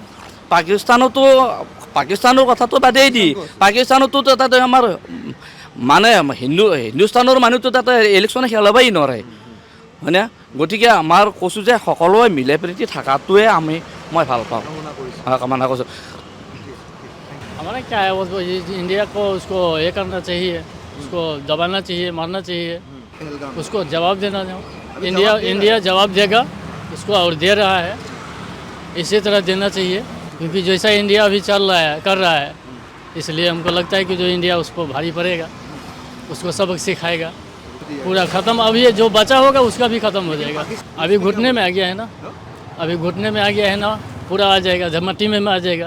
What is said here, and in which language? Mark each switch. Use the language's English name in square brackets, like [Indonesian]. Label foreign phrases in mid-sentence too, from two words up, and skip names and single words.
[Assamese] পাকিস্তানৰ কথাটো বাদেই দি পাকিস্তানতো তাতে আমাৰ মানে হিন্দুস্তানৰ মানুহটো তাতে ইলেকশ্যনে খেলাবই নোৱাৰে হয়নে গতিকে আমাৰ কৈছোঁ যে সকলোৱে মিলা প্ৰীতি থকাটোৱে মই ভাল পাওঁ কামনা কৰিছোঁ [Hindi] हमारा क्या है वो इंडिया को उसको ये करना चाहिए उसको दबाना चाहिए मारना चाहिए उसको जवाब देना इंडिया जवाब देगा उसको और दे रहा है इसी तरह देना चाहिए क्योंकि जैसा इंडिया अभी कर रहा है इसलिए हमको लगता है कि जो इंडिया उसको भारी पड़ेगा उसको सबक सिखाएगा पूरा ख़त्म अब ये जो बचा होगा उसका भी ख़त्म हो जाएगा अभी घुटने में आ गया है ना पूरा आ जाएगा झमट्टी में आ जाएगा